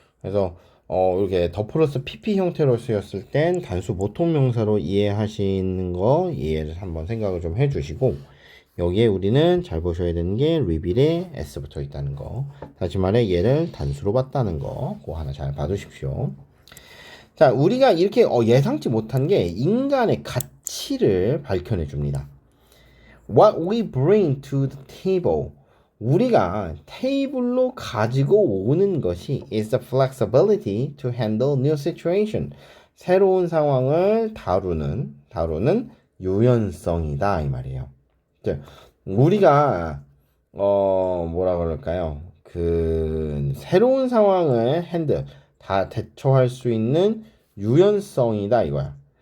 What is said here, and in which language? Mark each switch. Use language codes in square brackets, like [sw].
[ko] 그래서 이렇게 더 플러스 PP 형태로 쓰였을 땐 단수 보통명사로 이해하시는 거 이해를 한번 생각을 좀 해주시고 여기에 우리는 잘 보셔야 되는 게 reveal에 s 붙어 있다는 거. 다시 말해 얘를 단수로 봤다는 거. 그거 하나 잘 봐두십시오. 자, 우리가 이렇게 예상치 못한 게 인간의 가치를 밝혀내 줍니다. [en] What we bring to the table. [ko] 우리가 테이블로 가지고 오는 것이 [en] is the flexibility to handle new situation. [ko] 새로운 상황을 다루는 유연성이다 이 말이에요. 우리가 뭐라 그럴까요? 그 새로운 상황을 다 대처할 수 있는 유연성이다 이거야.